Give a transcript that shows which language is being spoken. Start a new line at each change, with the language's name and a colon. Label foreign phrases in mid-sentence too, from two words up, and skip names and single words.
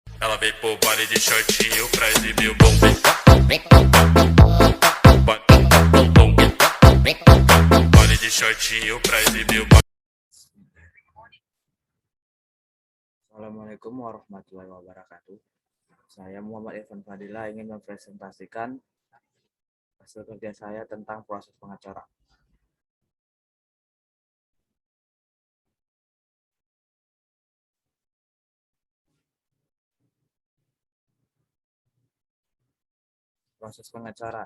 Portuguese: Ela veio pro baile de shortinho pra exibir o bom. Baile de shortinho pra exibir o bom.
Arabic: السلام عليكم ورحمة الله وبركاته.
Indonesian: Saya Muhammad Irfan Fadila ingin mempresentasikan hasil kerja saya tentang proses pengacara. Proses pengecoran.